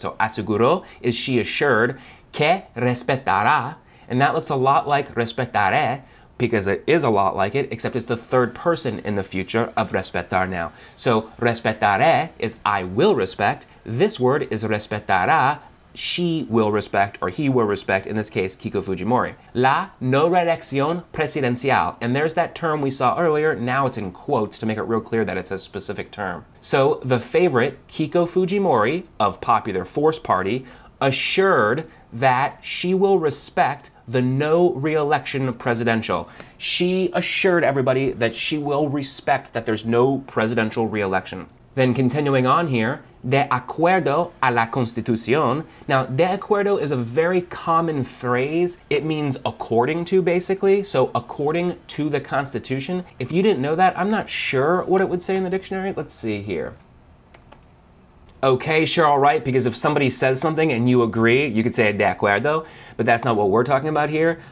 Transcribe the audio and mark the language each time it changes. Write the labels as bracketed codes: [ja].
[en] So aseguró is she assured, [es] que respetará, [en] and that looks a lot like respetaré, because it is a lot like it, except it's the third person in the future of respetar now. So respetaré is I will respect. This word is respetará, she will respect, or he will respect, in this case, Keiko Fujimori. [es] La no reelección presidencial. [en] And there's that term we saw earlier. Now it's in quotes to make it real clear that it's a specific term. So the favorite, Keiko Fujimori of Popular Force Party, assured that she will respect the no re-election presidential. She assured everybody that she will respect that there's no presidential re-election. Then continuing on here, [es] de acuerdo a la Constitución. [en] Now, de acuerdo is a very common phrase. It means according to, basically. So according to the Constitution. If you didn't know that, I'm not sure what it would say in the dictionary. Let's see here. Okay, sure, all right, because if somebody says something and you agree, you could say de acuerdo, but that's not what we're talking about here.